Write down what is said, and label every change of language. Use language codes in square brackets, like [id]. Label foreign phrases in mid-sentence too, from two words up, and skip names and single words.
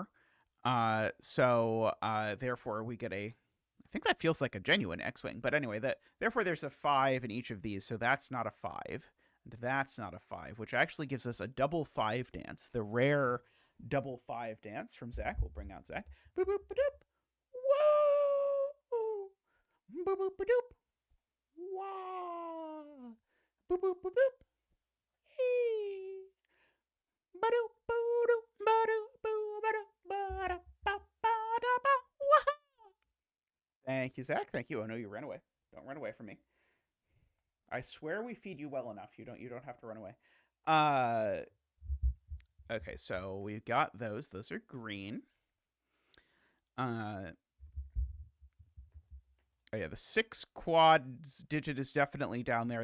[en] So therefore we get I think that feels like a genuine X-Wing. But anyway, therefore there's a 5 in each of these. So that's not a 5. And that's not a 5, which actually gives us a double 5 dance. The rare double 5 dance from Zach. We'll bring out Zach. Boop, boop, ba-doop. Whoa! Boop, boop, ba-doop. Wah! Boop, boop, boop, boop. Hey! Ba-doop, boo-doop, ba-doop, boo, ba-doop, ba-da, ba-ba-da-ba. Wah! Thank you, Zach. Thank you. Oh no, you ran away. Don't run away from me. I swear we feed you well enough. You don't have to run away. Okay, so we've got those. Those are green. Oh yeah, the 6 quads digit is definitely down there.